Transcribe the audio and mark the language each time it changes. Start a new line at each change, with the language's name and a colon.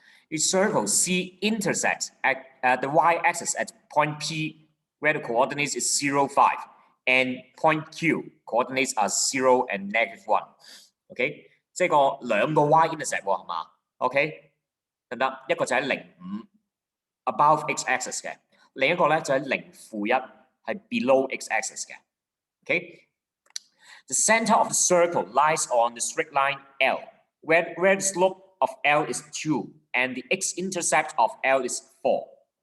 English: A circle C intersects at the y-axis at point P, where the coordinates is 0, 5, and point Q coordinates are 0 and -1.
Cantonese: OK， 即係個兩個 y intersect 喎，係嘛 ？OK， 得唔得？一個就喺0.5 above x-axis 嘅，另一個咧就喺0-1係 below x-axis 嘅。
English: OK，the center of the circle lies on the straight line L, where the slope of L is 2 and the x-intercept of L is 4。